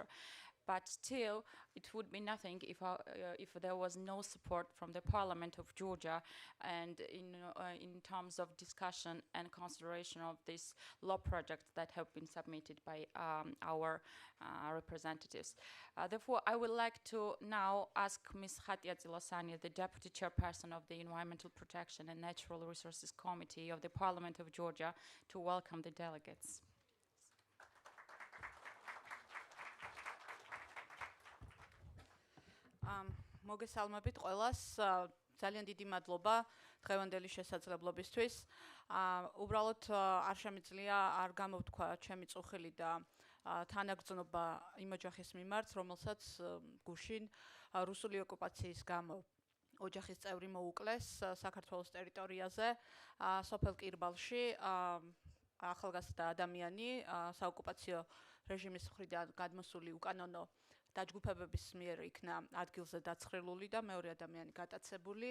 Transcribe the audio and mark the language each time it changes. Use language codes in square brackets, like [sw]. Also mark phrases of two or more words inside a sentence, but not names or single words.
[en] But still, it would be nothing if there was no support from the Parliament of Georgia and in terms of discussion and consideration of these law projects that have been submitted by our representatives. Therefore, I would like to now ask Ms. Khakhiashvili, the Deputy Chairperson of the Environmental Protection and Natural Resources Committee of the Parliament of Georgia, to welcome the delegates. [ka] მოგესალმებით ყველას, ძალიან დიდი მადლობა დღევანდელი შესაძლებლობისთვის. უბრალოდ არ შემიძლია არ გამოვთქვა ჩემი წუხილი და თანაგრძნობა იმ ოჯახის მიმართ, რომელსაც გუშინ რუსული ოკუპაციის გამო ოჯახის წევრი მოუკლეს საქართველოს ტერიტორიაზე, სოფელ კირბალში, ახალგაზრდა ადამიანი საოკუპაციო რეჟიმის მხრიდან გადმოსული უკანონო დაჯგუფებების მიერ იქნა ადგილზე დაცხრილული და მეორე ადამიანი გატაცებული.